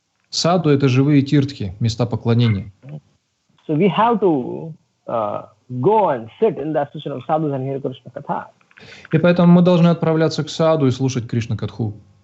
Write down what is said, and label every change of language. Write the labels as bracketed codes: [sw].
[ru] Саду — это живые тиртхи, места поклонения. [en] So we have to go and sit in the association of sadhus and hear Krishna Katha. [ru] И поэтому мы должны отправляться к саду и слушать Кришна Катху.